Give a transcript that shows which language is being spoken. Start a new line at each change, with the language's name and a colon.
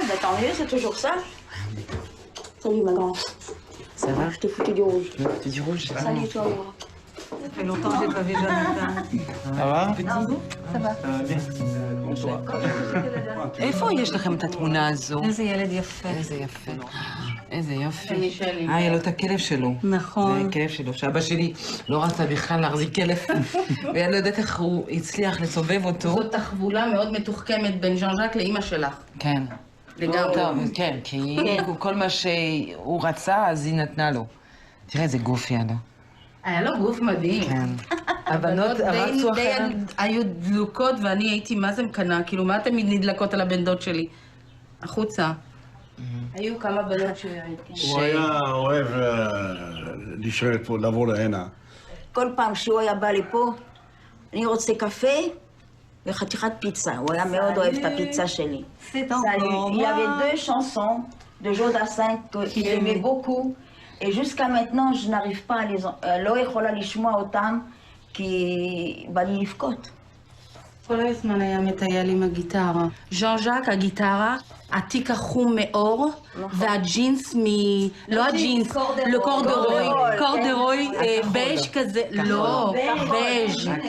French: Ben tant mieux, c'est toujours ça. Salut ma grande. Ça va? Je t'ai foutu du rouge. Tu dis rouge? Salut toi, Laura. Ça fait longtemps que j'ai pas vu Jonathan. Ça va? Ça va. Ça va bien.
Hebrew: איפה יש לכם את התמונה הזו? איזה ילד יפה. איזה יפה. איזה יופי. מישלי. היה לו את הכלב שלו. נכון. זה הכלב שלו, שאבא שלי לא רצה בכלל להחזיק כלב. ואני לא יודעת איך הוא הצליח לסובב אותו. זאת תחבולה מאוד מתוחכמת בין ז'אן-ז'אק לאמא שלך. כן. לגמרי. טוב, כן, כי כל מה שהוא רצה, אז היא נתנה לו. תראה איזה גוף היה לו. היה לו גוף מדהים. כן. הבנות רצו אחריו. היו דלוקות ואני הייתי מה זה מקנה, כאילו מה תמיד נדלקות על הבן דוד שלי? החוצה. היו כמה בנות הוא היה אוהב להישאר פה, לבוא להנה. כל פעם שהוא היה בא לפה, אני רוצה קפה וחתיכת פיצה. הוא היה מאוד אוהב את הפיצה שלי.
French: C'est Il y avait deux chansons de Jodassin qu'il aimait beaucoup. Et jusqu'à maintenant, je n'arrive pas à les...
Hebrew: לא יכולה לשמוע אותם, כי בא לי לבכות. כל הזמן היה מטייל עם הגיטרה. ז'אן-ז'אק, הגיטרה, התיק החום מאור, והג'ינס מ... לא הג'ינס, לקורדרוי, קורדרוי, בייז' כזה, לא, בייז'.